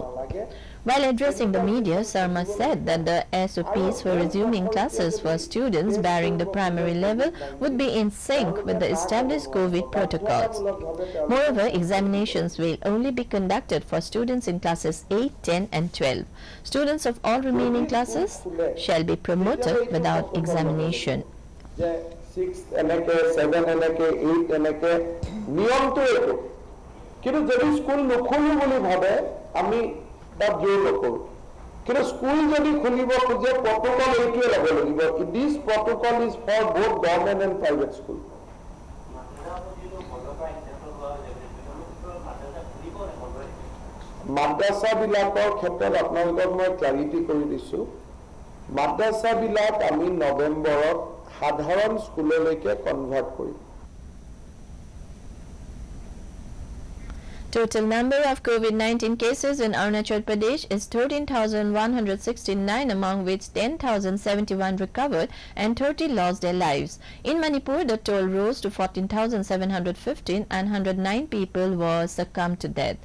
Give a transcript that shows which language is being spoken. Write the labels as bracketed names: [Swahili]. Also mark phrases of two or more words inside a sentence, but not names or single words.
[English] While addressing the media, Sharma said that the SOPs for resuming classes for students bearing the primary level would be in sync with the established COVID protocols. Moreover, examinations will only be conducted for students in classes 8, 10 and 12. Students of all remaining classes shall be promoted without examination. [Assamese] 6 এনেকে 7 এনেকে 8 এনেকে নিয়মটো এইটো কিন্তু যদি স্কুল নখোলো বুলি ভাবে আমি তাত জোৰ নকৰো কিন্তু স্কুল যদি খুলিব খোজে প্ৰটোকল এইটোৱে ল'ব লাগিব [English] this protocol is for both government and private school [Assamese] মাদ্ৰাসা বিলাকৰ ক্ষেত্ৰত আপোনালোকক মই ক্লাৰিটি কৰি দিছো মাদ্ৰাসা বিলাক আমি নৱেম্বৰত সাধাৰণ স্কুললৈকে কনভাৰ্ট কৰিম [English] Total number of COVID-19 cases in Arunachal Pradesh is 13,169, among which 10,071 recovered and 30 lost their lives. In Manipur, the toll rose to 14,715 and 109 people were succumbed to death.